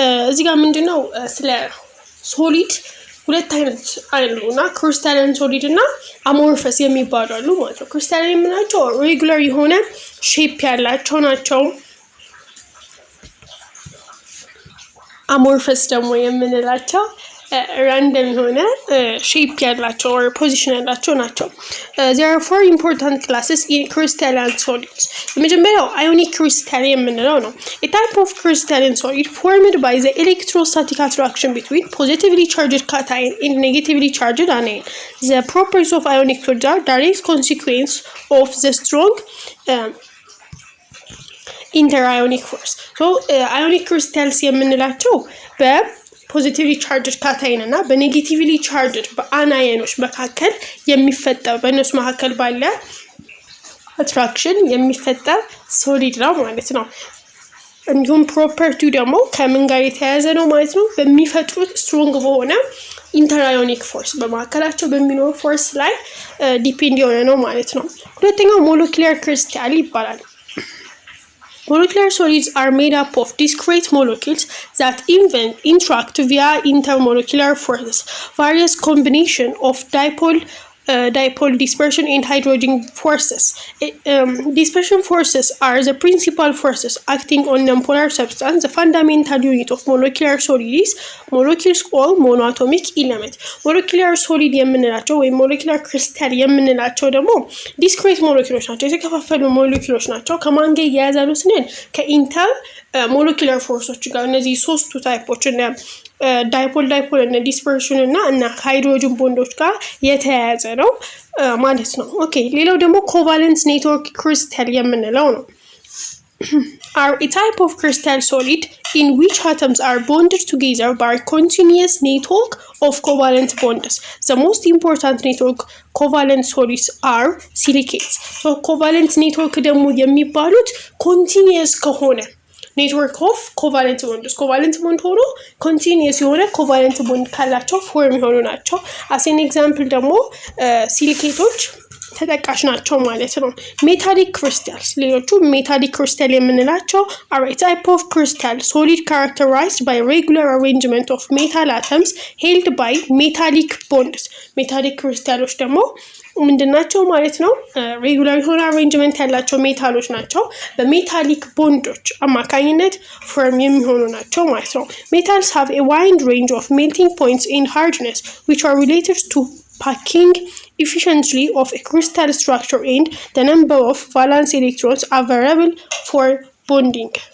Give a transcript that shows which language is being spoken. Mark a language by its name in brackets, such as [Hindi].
[Amharic] እዚህ ጋር ምንድነው ስለ ሶሊድ ሁለት አይነት አሉና ክሪስታልን ሶሊድ እና አሞርፈስ የሚባሉ አሉ ማለት ነው። ክሪስታልን የምንላቸው ሬጉላር የሆነ ሼፕ ያላቸው ናቸው። አሞርፈስ ደግሞ የምንላቸው ራንደም የሆነ ሼፕ ያላቸው or position ያላቸው ናቸው። [English] There are 4 important classes in crystalline solids. [Amharic] የመጀመሪያው ionic crystal የምንለው ነው። [English] A type of crystalline solid formed by the electrostatic attraction between positively charged cation and negatively charged anion. The properties of ionic solids are direct consequence of the strong interionic force. [Amharic] So ionic crystals የምንላቸው ፖዚቲቭሊ ቻርጅድ ካታይን እና በኔጌቲቭሊ ቻርጅድ በአናየኖች መካከል የሚፈጠር በእነሱ መካከል ባለ አትራክሽን የሚፈጠር ሶሊድ ነው ማለት ነው። እንዲሁም ፕሮፐርቲው ደግሞ ከምን ጋር የተያያዘ ነው ማለት ነው? በሚፈጥሩት ስትሮንግ በሆነ ኢንተራዮኒክ ፎርስ በመካከላቸው በሚኖር ፎርስ ላይ ዲፔንድ የሆነ ነው ማለት ነው። ሁለተኛው ሞለኪላር ክሪስታል ይባላል። [English] Molecular solids are made up of discrete molecules that interact via intermolecular forces. Various combinations of dipole dispersion and hydrogen forces. Dispersion forces are the principal forces acting on nonpolar substance. The fundamental unit of molecular solid is molecules or monoatomic element. [Amharic] Molecular solid የምንላቸው ወይ molecular crystal የምንላቸው ደግሞ discrete molecules ናቸው፣ የተከፋፈሉ molecules ናቸው። ከማን ጋር ያያዛሉ ስንል ከኢንተር ሞለኪላር ፎርሶች ጋር እነዚህ ሶስቱ ታይፖች እና ዳይፖል እና ዲስፐርሽን እና ሃይድሮጅን ቦንዶች ጋር የተያያዘ ነው ማለት ነው። ኦኬ ሌላው ደግሞ ኮቫለንት ኔትወርክ ክሪስታል የምንለው ነው። [English] are a type of crystal solid in which atoms are bonded together by a continuous network of covalent bonds. The most important network covalent solids are silicates. [Amharic] So covalent network ደግሞ የሚባሉት continuous ከሆነ ኔትወርክ ኦፍ ኮቫለንት ቦንድስ ኮቫለንት ቦንድ ሆኖ ኮንቲኒየስ የሆነ ኮቫለንት ቦንድ ካላቸው ፎርም የሆኑ ናቸው። አሴን ኤግዛምፕል ደግሞ ሲሊኬቶች ተጠቃሽ ናቸው ማለት ነው። ሜታሊክ ክሪስታልስ ሌሎቹ ሜታሊክ ክሪስታል የምንላቸው [English] are a type of crystal solid characterized by regular arrangement of metal atoms held by metallic bonds. [Amharic] ሜታሊክ ክሪስታሎች ደግሞ ምንድናቸው ማለት ነው? ሬጉላር የሆነ አሬንጅመንት ያላቸው ሜታሎች ናቸው። በሜታሊክ ቦንዶች አማካኝነት ፎርም የሚሆኑ ናቸው ማለት ነው። [English] ሜታልስ have a wide range of melting points and hardness which are related to packing efficiency of a crystal structure and the number of valence electrons available for bonding.